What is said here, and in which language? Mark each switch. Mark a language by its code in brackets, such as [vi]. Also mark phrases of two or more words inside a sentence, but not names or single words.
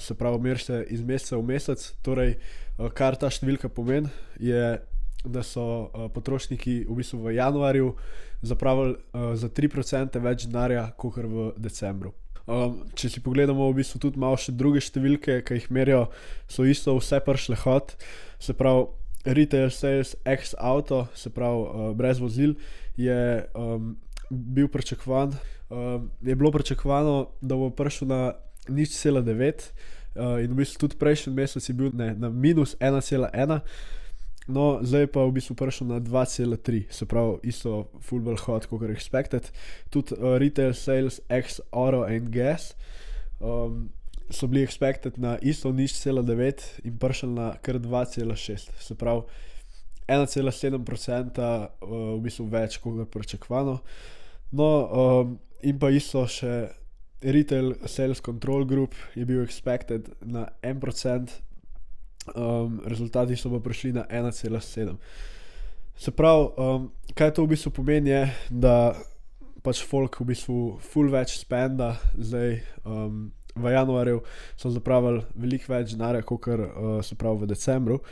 [sl] Se pravi, meri se iz meseca v mesec, torej kar ta številka pomeni, je, da so potrošniki v bistvu v januarju zapravili za 3% več denarja, kakor v decembru. Če si pogledamo v bistvu tudi malo še druge številke, ki jih merijo, so isto vse prišle hot. Se pravi, [en] retail sales ex auto, [sl] se pravi brez vozil, je bil pričakovan. Je bilo pričakovano, da bo prišel na 0,9 in v bistvu tudi prejšnji mesec je bil na minus 1,1. No, zdaj pa v bistvu prišel na 2,3, se pravi, isto full bolj hot, kot expected. Tudi [en] retail sales ex auto and gas [sl] so bili expected na isto 0,9 in prišel na kar 2,6. Se pravi, 1,7% v bistvu več, kot pričakovano. No, in pa isto še [en] retail sales control group [sl] je bil expected na 1%. Rezultati so pa prišli na 1,7. Se pravi, kaj to v bistvu pomeni je, da pač folk v bistvu full več spenda. Zdaj v januarju so zapravili veliko več denarja, kakor se pravi v decembru.